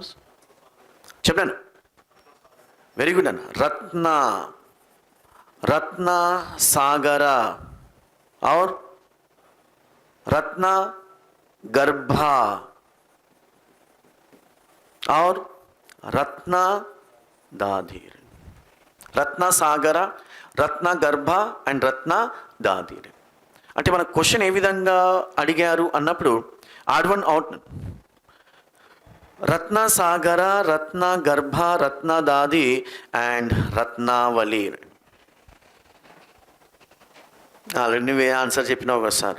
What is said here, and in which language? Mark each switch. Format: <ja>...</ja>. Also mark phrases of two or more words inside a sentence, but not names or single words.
<en>Chapman. Very good. Ratna Sagara or Ratna Garbha or Ratna Dadhir. Ratna Sagara, Ratna Garbha and Ratna Dadhir.</en> <te>అంటే మన క్వశ్చన్ ఏ విధంగా అడిగారు అన్నప్పుడు</te> <en>odd one out.</en> <te>రత్న సాగర, రత్న గర్భ, రత్న దాది అండ్ రత్నావళి. ఆల్రెడీ నువ్వే ఆన్సర్ చెప్పినావు కదా సార్.</te>